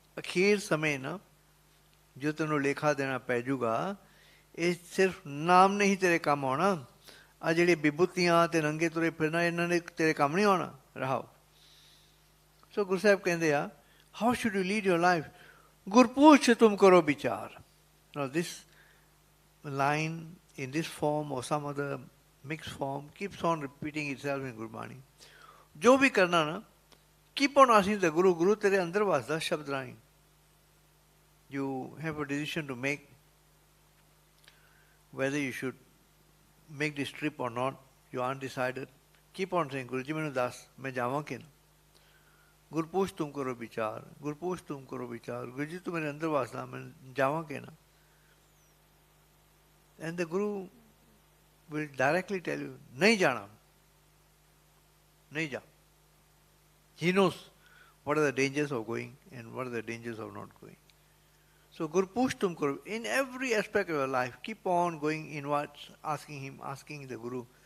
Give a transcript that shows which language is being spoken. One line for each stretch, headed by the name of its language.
Punjabi: ਅਖੀਰ ਸਮੇਂ ਨਾ ਜੋ ਤੈਨੂੰ ਲੇਖਾ ਦੇਣਾ ਪੈ ਜੂਗਾ, ਇਹ ਸਿਰਫ ਨਾਮ ਨਹੀਂ ਤੇਰੇ ਕੰਮ ਆਉਣਾ। ਆ ਜਿਹੜੇ ਵਿਭੂਤੀਆਂ ਅਤੇ ਨੰਗੇ ਤੁਰੇ ਫਿਰਨਾ, ਇਹਨਾਂ ਨੇ ਤੇਰੇ ਕੰਮ ਨਹੀਂ ਆਉਣਾ। ਰਹਾਓ। ਸੋ ਗੁਰੂ ਸਾਹਿਬ ਕਹਿੰਦੇ ਆ,
English: How should you lead your life.
Punjabi: ਗੁਰਪੂਛ ਤੁਮ ਕਰੋ ਵਿਚਾਰ।
English: Now this line in this form or some other mixed form keeps on repeating itself in Gurbani.
Punjabi: ਜੋ ਵੀ ਕਰਨਾ ਨਾ,
English: keep on asking the Guru,
Punjabi: Guru ਤੇਰੇ ਅੰਦਰ ਵਸਦਾ ਸ਼ਬਦ ਰਾਹੀਂ।
English: You have a decision to make whether you should make this trip or not. You are undecided. Keep on saying,
Punjabi: Guru ji ਮੈਨੂੰ ਦੱਸ ਮੈਂ ਜਾਵਾਂ ਕਿ ਨਾ। ਗੁਰਪੂਛ ਤੁਮ ਕਰੋ ਵਿਚਾਰ, ਗੁਰਪੂਛ ਤੁਮ ਕਰੋ ਵਿਚਾਰ। ਗੁਰੂ ਜੀ ਤੂੰ ਮੇਰੇ ਅੰਦਰ ਵਸਦਾ, ਮੈਂ ਜਾਵਾਂ ਕਿ ਨਾ।
English: And the Guru will directly tell you,
Punjabi: ਨਹੀਂ ਜਾਣਾ, ਨਹੀਂ ਜਾ।
English: He knows what are the dangers of going and what are the dangers of not going. So
Punjabi: Gurpush tum karo.
English: In every aspect of your life, keep on going inwards, asking the Guru.